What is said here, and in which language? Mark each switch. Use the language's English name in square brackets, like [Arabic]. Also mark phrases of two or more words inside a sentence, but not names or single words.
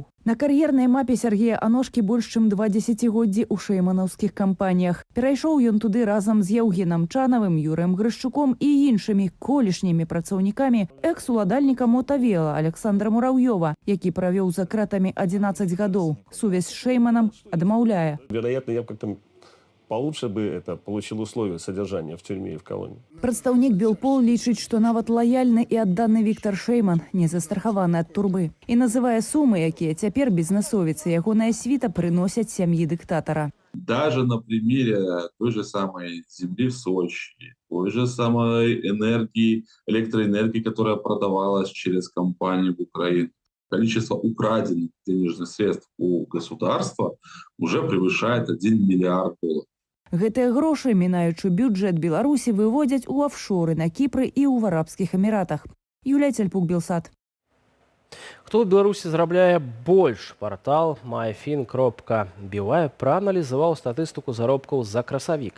[Belarusian] На кар'ернай мапе Сергея Аношкі больш чым 2 дзесяцігоддзі ў шэйманаўскіх кампаніях. Перайшоў ён туды разам з Яўгенам Чанавым, Юрыем Грышчуком і іншымі колішнімі працаўнікамі экс-уладальніка Мотавела Александра Муравьёва, які правёў за кратамі 11 гадоў. Сувязь з Шэйманам адмаўляе. [Russian] Вероятно, я как-то получше бы это получил условия содержания в тюрьме и в колонии. [Belarusian] Прадстаўнік Белпол лічыць, што нават лаяльны і адданы Віктор Шэйман не застрахаваны ад турбы. І называе сумы, якія цяпер бізнесовіцы ягоная світа прыносяць сям'і дыктатара. [Russian] Даже на примере той же самой земли в Сочи, той же самой энергии, электроэнергии, которая продавалась через компанию в Украине, количество украденных денежных средств у государства уже превышает $1 миллиард. [Belarusian] Гэтыя грошы, мінаючы бюджэт Беларусі, выводзяць у офшоры на Кіпры і ў Арабскіх Эміратах. Юлія Цяльпук, Белсат. Хто ў Беларусі зарабляе больш? Партал myfin.by прааналізаваў статыстыку заробкаў за красавік.